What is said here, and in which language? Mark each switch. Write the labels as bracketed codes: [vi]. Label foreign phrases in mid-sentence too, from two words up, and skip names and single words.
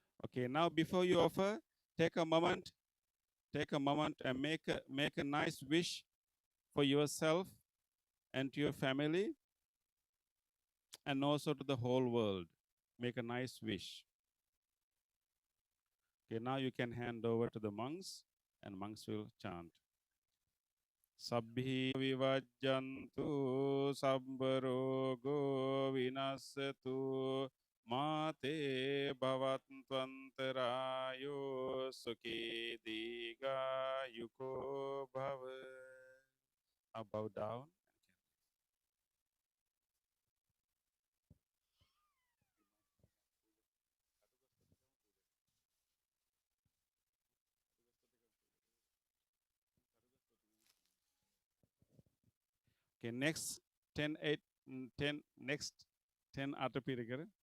[en] Okay, now before you offer, take a moment and make a nice wish for yourself and to your family and also to the whole world. Make a nice wish. Okay, now you can hand over to the monks and monks will chant. [pi] Sabbhi vivajjantu sabbarogo vinasatu mate bhavatvantarayo sukhi diga yuko bhava. [en] Now bow down. Okay, next 10, 8, 10, next 10 Atapirikara.